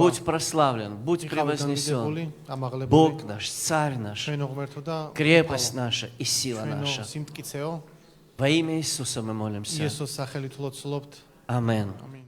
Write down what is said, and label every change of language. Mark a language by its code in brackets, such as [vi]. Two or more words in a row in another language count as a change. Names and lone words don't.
[ru] Будь прославлен, будь [ka] იყავი [ru] превознесен. [ka] დამიდებული, ამაღლებული. [ru] Бог наш, Царь наш, [ka] ჩვენო ღმერთო და [ru] крепость наша и сила [ka] ჩვენო [ru] наша. [ka] სიმტკიცეო. [ru] Во имя Иисуса мы молимся. [ka] იესოს სახელით ლოცულობთ. [ru] Аминь. [ka] ამინ.